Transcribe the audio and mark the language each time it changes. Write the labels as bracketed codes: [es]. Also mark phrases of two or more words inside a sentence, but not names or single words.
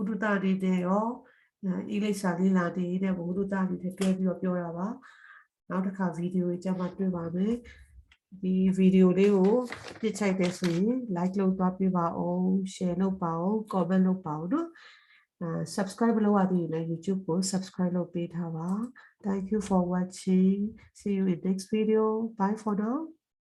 [my] တုတအနေနဲ့ရောအင်္ဂလိပ်စာလေးလာနေတဲ့ဘုဟုတုတအနေနဲ့တွဲပြီးတော့ပြောတာပါနောက်တစ်ခါဗီဒီယိုကြမှာတွေ့ပါမယ်ဒီဗီဒီယိုလေးကိုပြစ်ချိုက်တယ်ဆိုရင် like လုပ်သွားပေးပါအောင် share လုပ်ပါအောင် comment လုပ်ပါအောင်နော်subscribe လုပ်ရသေးတယ် YouTube ကို subscribe လုပ်ပေးထားပါ [en] Thank you for watching see you in next video bye for now